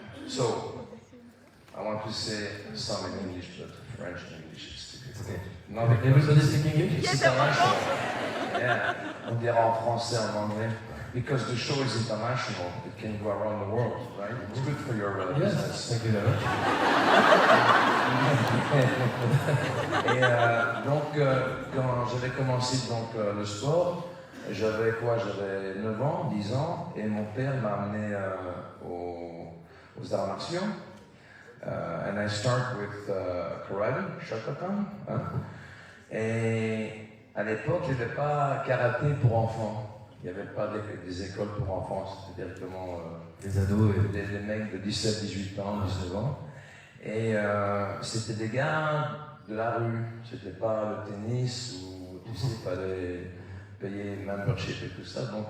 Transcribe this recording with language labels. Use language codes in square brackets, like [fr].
[en] So, I want to say some in English, but French and English is Okay. No, Everybody speak English? it's international. [fr] Yeah, on dira en français, en anglais. [en] Because the show is international, it can go around the world, right? It's good for your Yes, business. thank you very much. [fr] Et donc, quand j'avais commencé donc, le sport, j'avais quoi? J'avais 9 ans, 10 ans, et mon père m'a amené aux arts martiaux. [en] And I start with karate, Shotokan. Hein? [fr] Et à l'époque, il n'y avait pas karaté pour enfants. Il n'y avait pas des écoles pour enfants, c'était directement des ados et des mecs de 17, 18 ans, 19 ans. Et c'était des gars de la rue, c'était pas le tennis où tu sais, il fallait payer membership et tout ça.